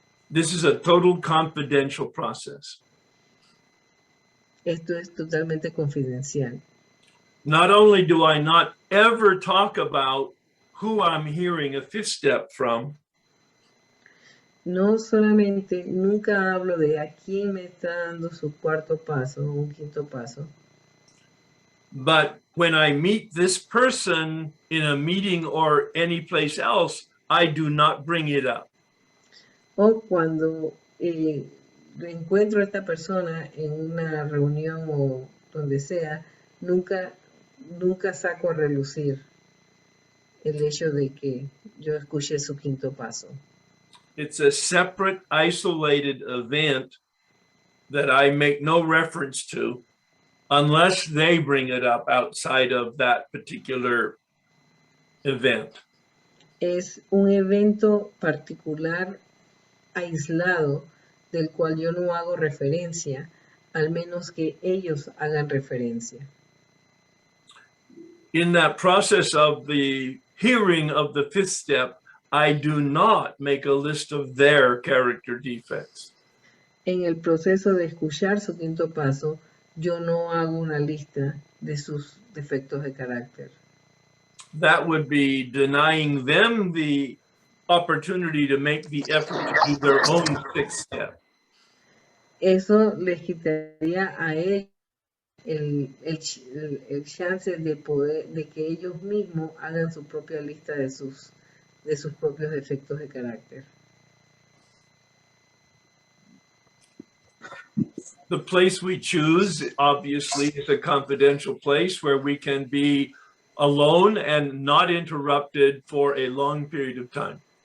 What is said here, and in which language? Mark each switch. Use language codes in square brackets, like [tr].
[en] This is a total confidential process. [es] Esto es totalmente confidencial. [en] Not only do I not ever talk about who I'm hearing a fifth step from, [es] No solamente nunca hablo de a quién me está dando su cuarto paso o un quinto paso, [en] but when I meet this person in a meeting or any place else, I do not bring it up. [es] o cuando encuentro a esta persona en una reunión o donde sea, nunca saco a relucir el hecho de que yo escuché su quinto paso. [en] It's a separate, isolated event that I make no reference to unless they bring it up outside of that particular event. [es] Es un evento particular, aislado, del cual yo no hago referencia, al menos que ellos hagan referencia. [en] In that process of the hearing of the fifth step, I do not make a list of their character defects. [es] En el proceso de escuchar su quinto paso, yo no hago una lista de sus defectos de carácter. [en] That would be denying them the opportunity to make the effort to do their own fifth step. [es] Eso les quitaría a ellos el chance de que ellos mismos hagan su propia lista de sus propios defectos de carácter. [en] The place we choose, obviously, is a confidential place where we can be alone and not interrupted for a long period of time.